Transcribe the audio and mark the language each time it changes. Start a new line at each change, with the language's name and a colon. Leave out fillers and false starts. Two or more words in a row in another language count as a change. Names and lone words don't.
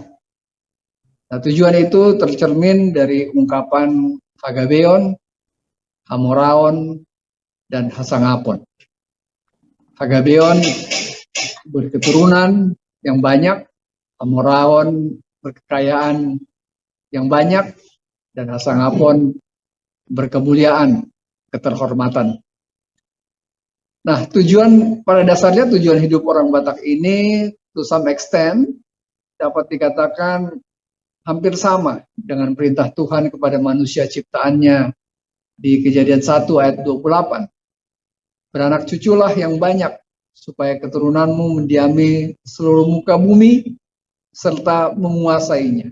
Indonesian: Nah, tujuan itu tercermin dari ungkapan Hagabeon, Hamoraon, dan Hasangapon. Hagabeon berketurunan yang banyak, Hamoraon berkekayaan yang banyak, dan Hasangapon berkemuliaan, keterhormatan. Nah, pada dasarnya tujuan hidup orang Batak ini
English: to some extent
Indonesian: dapat dikatakan hampir sama dengan perintah Tuhan kepada manusia ciptaannya di Kejadian 1 ayat 28. Beranak cuculah yang banyak supaya keturunanmu mendiami seluruh muka bumi serta menguasainya.